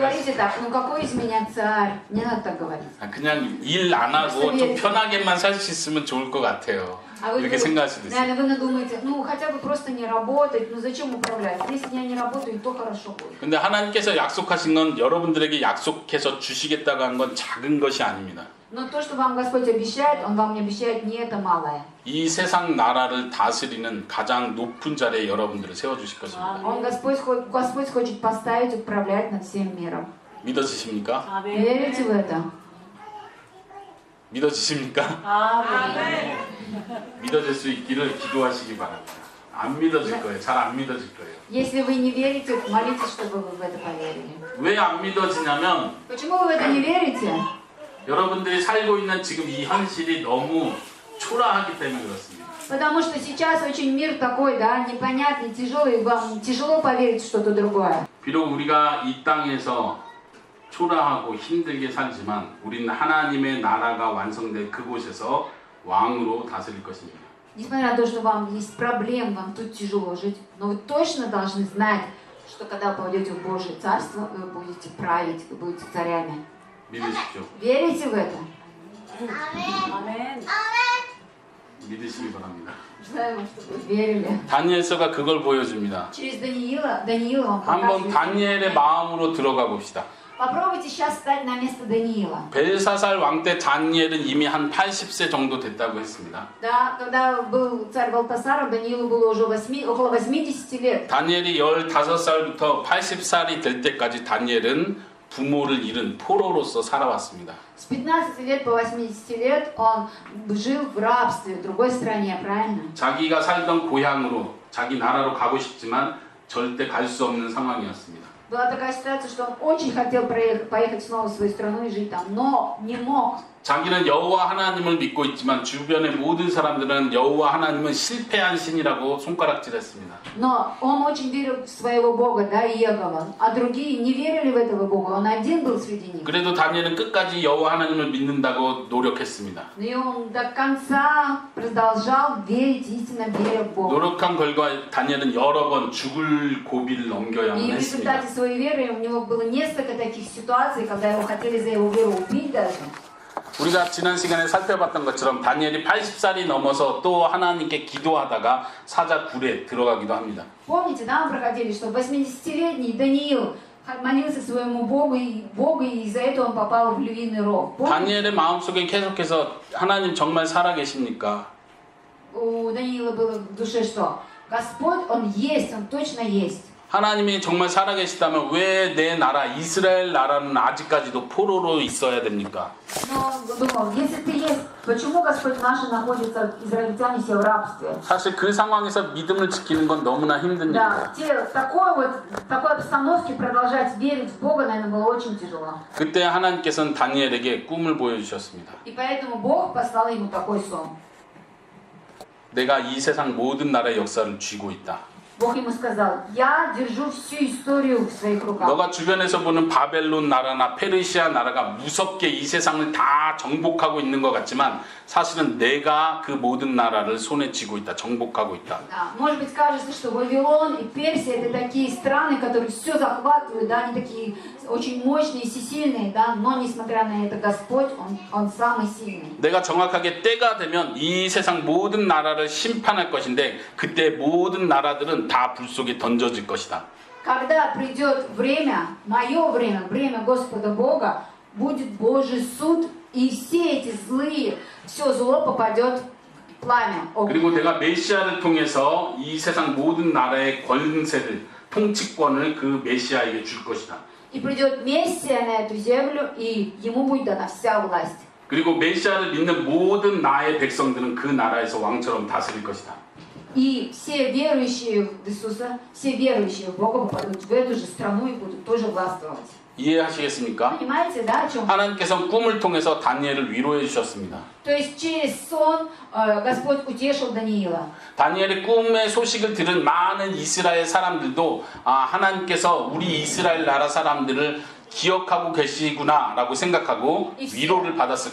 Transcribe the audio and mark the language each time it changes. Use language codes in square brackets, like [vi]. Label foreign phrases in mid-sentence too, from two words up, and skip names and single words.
[ru] говорите так, ну какой из меня царь? Не надо так говорить. [ko] 그냥 일 안 하고 좀 편하게만 살 수 있으면 좋을 것 같아요. [ru] А вы, [ko] 이렇게 생각할 수도 있어요. [ru] наверное, вы надумаете, ну хотя бы просто не работать, ну зачем управлять? Если я не работаю, то хорошо будет. [ko] 근데 하나님께서 약속하신 건 여러분들에게 약속해서 주시겠다고 한 건 작은 것이 아닙니다. [ru] Но то, что вам Господь обещает, Он вам не обещает не это малое. [ko] 이 세상 나라를 다스리는 가장 높은 자리에 여러분들을 세워주실 것입니다. [ru] Господь хочет поставить, управлять над всем миром. [ko] 믿어지십니까? [ru] Верите в это? [ko] 믿어지십니까? 믿어질 수 있기를 기도하시기 바랍니다. 안 믿어질 거예요. 잘 안 믿어질 거예요. [ru] Если вы не верите, молитесь, чтобы вы в это поверили. [ko] 왜 안 믿어지냐면 [ru] Почему вы в это не верите? [ko] 여러분들이 살고 있는 지금 이 현실이 너무 초라하기 때문에 그렇습니다. [ru] Потому что сейчас очень мир такой, да, непонятный, тяжелый, вам тяжело поверить в что-то другое. [ko] 비록 우리가 이 땅에서 초라하고 힘들게 살지만 우리는 하나님의 나라가 완성될 그곳에서 왕으로 다스릴 것입니다. [ru] Несмотря на то, что вам есть проблемы, вам тут тяжело жить, но вы точно должны знать, что когда вы попадете в Божье Царство, вы будете править, вы будете царями. [ko] 믿으십시오. [ru] Верите в это? [ko] 아멘. 믿으시기 바랍니다. [ru] Желаю вам, чтобы вы верили. [ko] 다니엘서가 그걸 보여줍니다. [ru] Через Даниила вам [ko] 한번 [ru] показывает. [ko] 다니엘의 마음으로 들어가 봅시다. [ru] Попробуйте сейчас встать на место Даниила. [ko] 벨사살 왕 때 다니엘은 이미 한 80세 정도 됐다고 했습니다. [ru] Да, когда был царь Валтасар, Даниилу было уже около 80 лет. [ko] 다니엘이 15살부터 80살이 될 때까지 다니엘은 부모를 잃은 포로로서 살아왔습니다. [ru] С 15 лет по 80 лет он жил в рабстве в другой стране, правильно? [ko] 자기가 살던 고향으로 자기 나라로 가고 싶지만 절대 갈 수 없는 상황이었습니다. [ru] Была такая ситуация, что он очень хотел поехать снова в свою страну и жить там, но не мог. [ko] 자기는 여호와 하나님을 믿고 있지만 주변의 모든 사람들은 여호와 하나님은 실패한 신이라고 손가락질했습니다. [ru] Но он очень верил в своего Бога, да, Иегова, а другие не верили в этого Бога, он один был среди них. [ko] 그래도 다니엘은 끝까지 여호와 하나님을 믿는다고 노력했습니다. [ru] И он до конца продолжал верить, истинно веря в Бога. [ko] 노력한 결과 다니엘은 여러 번 죽을 고비를 넘겨야만 [ru] И в [ko] 했습니다. [ru] результате своей веры у него было несколько таких ситуаций, когда его хотели за его веру убить даже. [ko] 우리가 지난 시간에 살펴봤던 것처럼 다니엘이 80살이 넘어서 또 하나님께 기도하다가 사자 굴에 들어가기도 합니다. [ru] Помните, да, мы проходили, что 80-летний Даниил молился своему Богу, и из-за этого он попал в львиный рог. Помните? [ko] 다니엘의 마음속에 계속해서 하나님 정말 살아계십니까? [ru] У Даниила было в душе что? Господь, Он есть, Он точно есть. [ko] 하나님이 정말 살아계시다면 왜 내 나라 이스라엘 나라는 아직까지도 포로로 있어야 됩니까? [ru] Но он думал, если Ты есть, почему Господь наш находится, израильтяне все в рабстве? [ko] 사실 그 상황에서 믿음을 지키는 건 너무나 힘든 [ru] Да, [ko] 일이에요. [ru] в такой обстановке продолжать верить в Бога, наверное, было очень тяжело. [ko] 그때 하나님께서는 다니엘에게 꿈을 보여주셨습니다. [ru] И поэтому Бог послал ему такой сон. [ko] 내가 이 세상 모든 나라의 역사를 쥐고 있다. [ru] Бог ему сказал, я держу всю историю в своих руках. [ko] 너가 주변에서 보는 바벨론 나라나 페르시아 나라가 무섭게 이 세상을 다 정복하고 있는 것 같지만 사실은 내가 그 모든 나라를 손에 쥐고 있다. 정복하고 있다. [ru] Да, может быть, кажется, что Вавилон и Персия это такие страны, которые все захватывают, да, они такие очень мощные, всесильные, да, но несмотря на это, Господь, Он самый сильный. [ko] 내가 정확하게 때가 되면 이 세상 모든 나라를 심판할 것인데 그때 모든 나라들은 다 불 속에 던져질 것이다. [ru] Когда придет время, мое время, время Господа Бога, будет Божий суд, и все эти злые, все зло попадет в пламя. [ko] 그리고 내가 메시아를 통해서 이 세상 모든 나라의 권세를 통치권을 그 메시아에게 줄 것이다. [ru] И придет Мессия на эту землю, и ему будет дана вся власть. [ko] 그리고 메시아를 믿는 모든 나의 백성들은 그 나라에서 왕처럼 다스릴 것이다. [ru] И все верующие в Иисуса, все верующие в Бога попадут в эту же страну и будут тоже властвовать. [ko] 이해하시겠습니까? [ru] Понимаете, да, о чем? [ko] 하나님께서 꿈을 통해서 다니엘을 위로해 주셨습니다. [ru] То есть через сон Господь утешил Даниила. [ko] 다니엘의 꿈의 소식을 들은 많은 이스라엘 사람들도 하나님께서 우리 이스라엘 나라 사람들을 기억하고 계시구나라고 생각하고 위로를 받았을